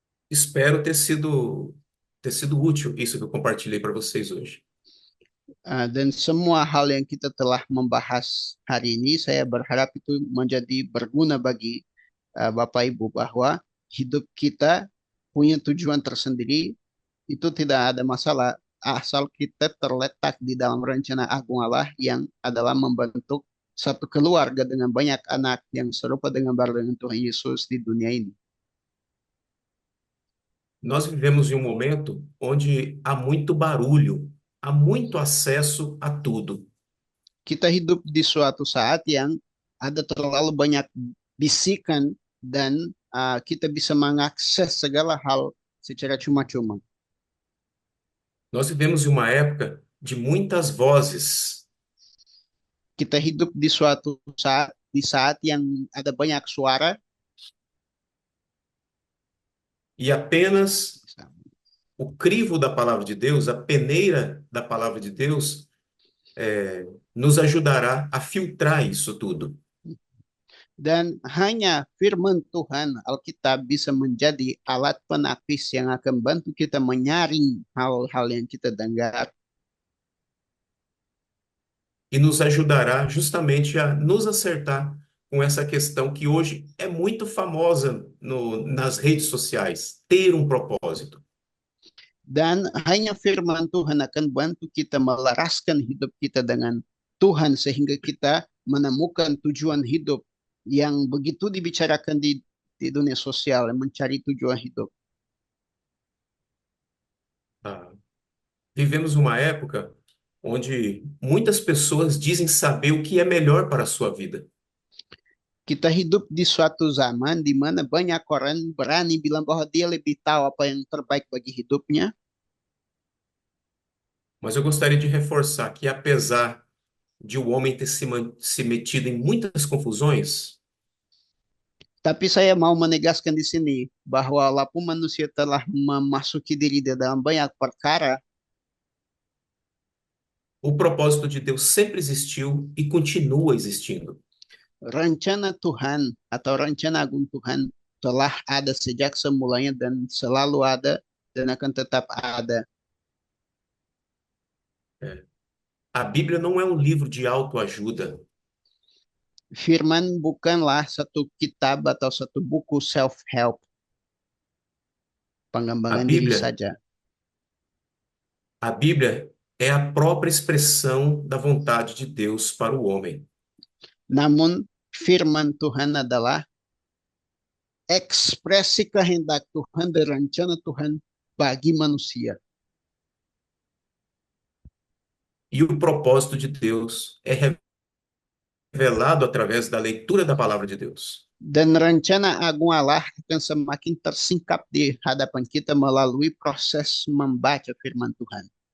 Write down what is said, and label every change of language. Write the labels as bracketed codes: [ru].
[pt] Espero ter sido útil isso que eu compartilhei para vocês hoje. [id] Dan semua hal yang kita telah membahas hari ini, saya berharap itu menjadi berguna bagi Bapak Ibu, bahwa hidup kita punya tujuan tersendiri. Itu tidak ada masalah asal kita terletak di dalam rencana agung Allah yang adalah membentuk satu keluarga dengan banyak anak yang serupa dengan dengan Tuhan Yesus di dunia ini. [pt] Nós vivemos em um momento onde há muito barulho, há muito acesso a tudo. [id] Kita hidup di suatu saat yang ada terlalu banyak bisikan dan kita bisa mengakses segala hal secara cuma-cuma. [pt] Nós vivemos em uma época de muitas vozes. [id] Kita hidup di suatu saat yang ada banyak suara. [pt] E apenas o crivo da palavra de Deus, a peneira da palavra de Deus, nos ajudará a filtrar isso tudo. [id] Dan hanya firman Tuhan Alkitab bisa menjadi alat penapis yang akan bantu kita menyaring hal-hal yang kita dengar [pt] E nos ajudará justamente a nos acertar com essa questão que hoje é muito famosa nas redes sociais, ter um propósito. [id] dan hanya firman Tuhan akan bantu kita melaraskan hidup kita dengan Tuhan sehingga kita menemukan tujuan hidup yang begitu dibicarakan di dunia sosial, mencari tujuan hidup. [pt] Ah, vivemos uma época onde muitas pessoas dizem saber o que é melhor para a sua vida. [id] Kita hidup di suatu zaman di mana banyak orang berani bilang bahwa dia lebih tahu apa yang terbaik bagi hidupnya. [pt] Mas eu gostaria de reforçar que, apesar de o homem ter se metido em muitas confusões, [id] Tapi saya mau menegaskan di sini bahwa walaupun manusia telah memasuki diri di dalam banyak perkara, [pt] o propósito de Deus sempre existiu e continua existindo. [id] rencana Tuhan atau rencana agung Tuhan telah ada sejak semulanya dan selalu ada dan akan tetap ada. [pt] É. A Bíblia não é um livro de autoajuda. [id] Firman bukanlah satu kitab atau satu buku self-help, [pt] A [id] pengembangan diri [pt] Bíblia, [id] saja. [pt] a Bíblia é a própria expressão da vontade de Deus para o homem. [id] Namun firman Tuhan adalah ekspresi kehendak Tuhan dan rencana Tuhan bagi manusia. [pt] E o propósito de Deus é revelado através da leitura da palavra de Deus. [id] Dan rencana agung Allah akan semakin tersingkap di hadapan kita melalui proses membaca firman Tuhan.